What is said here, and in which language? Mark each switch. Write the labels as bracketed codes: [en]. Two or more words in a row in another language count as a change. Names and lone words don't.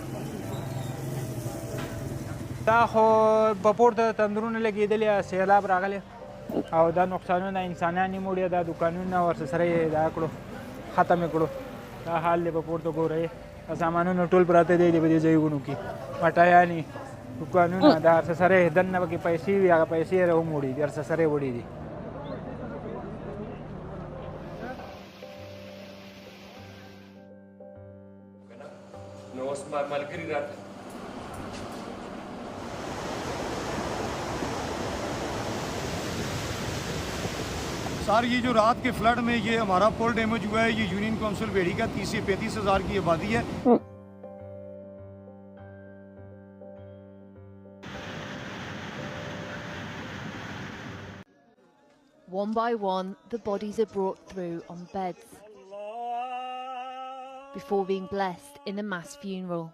[ps] دا خو په پورته تندرونه لګېدلي سیلاب راغلی او دا نقصانونه انسانان یې موړي دا دوکانونه ورسره یې دا کړو ختم یې کړو دا حال دی په پورته ګورئ دا سامانونه ټول پراته دی په دې ځایونو کې مټایانې دوکانونه دا ورسره یې دننه پکې پیسې وي هغه پیسې یې راوموړي دي ورسره یې وړي دي نو اوس ملګري راته [ur] سر یہ جو رات کے فلڈ میں یہ ہمارا پل ڈیمج ہوا ہے یہ [en] union council [ur] بیڑی کا 30 سے 35 ہزار کی آبادی ہے [en] One by one, the bodies are brought through on beds before being blessed in a mass funeral.